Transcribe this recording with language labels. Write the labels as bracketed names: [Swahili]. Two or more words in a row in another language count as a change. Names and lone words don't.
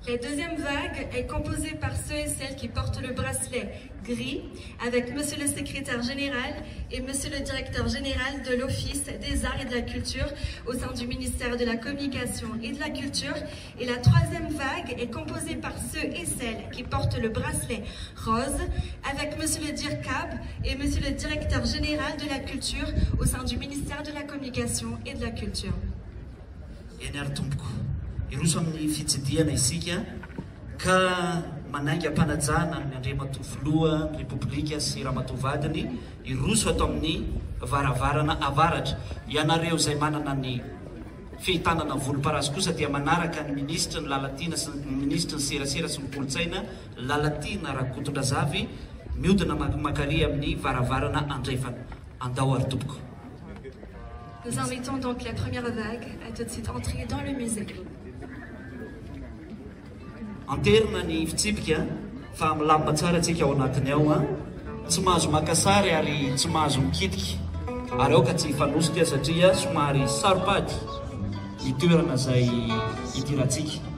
[French] La deuxième vague est composée par ceux et celles qui portent le bracelet gris, avec Monsieur le Secrétaire Général et Monsieur le Directeur Général de l'Office des Arts et de la Culture au sein du ministère de la Communication et de la Culture. Et la troisième vague est composée par ceux et celles qui portent le bracelet rose, avec Monsieur le DIRCAB et Monsieur le Directeur Général de la Culture au sein du ministère de la Communication et de la Culture. [Malagasy] Iroso amin'ny fitsidiana isika ka mananga mpanajana ny Andriamatoa Filoha Repoblika sy Ramatoavadiny iroso ato amin'ny varavarana avaratra. Ianareo izay manana ny fihitanana volomparasy kosa dia manaraka ny ministra ny Lalatiana sy ny ministra ny serasera sy ny kolotsaina Lalatiana Rakotondrazavy mihodina makary amin'ny varavarana andrefana. Andao ary tompoko. [French] Nous invitons donc la première vague à tout de suite entrer dans le musée. [Malagasy] Anterina ny fitsipika fa milamina tsara antsika ao anatiny ao tsy mahazo maka sary ary tsy mahazo mikitika ary aoka tsy hifanosika satria somary saropady ny toerana izay idirantsika.